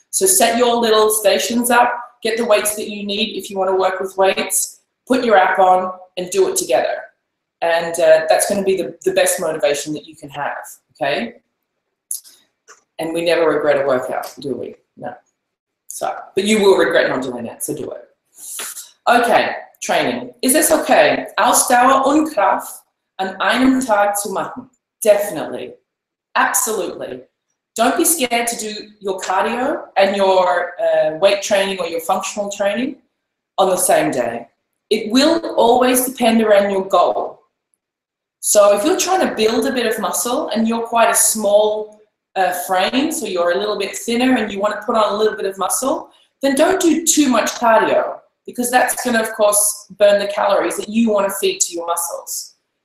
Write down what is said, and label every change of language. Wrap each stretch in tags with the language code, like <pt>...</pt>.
<en>So set your little stations up, get the weights that you need if you want to work with weights, put your app on and do it together. And that's going to be the best motivation that you can have, okay? And we never regret a workout, do we? No. So, but you will regret not doing it, so do it. Okay. Training.</en> <de>Ist es okay, Ausdauer und Kraft an einem Tag zu machen?</de> <en>Definitely. Absolutely. Don't be scared to do your cardio and your weight training or your functional training on the same day. It will always depend around your goal. So if you're trying to build a bit of muscle and you're quite a small frame, so you're a little bit thinner and you want to put on a little bit of muscle, then don't do too much cardio, because that's going to, of course, burn the calories that you want to feed to your muscles.</en>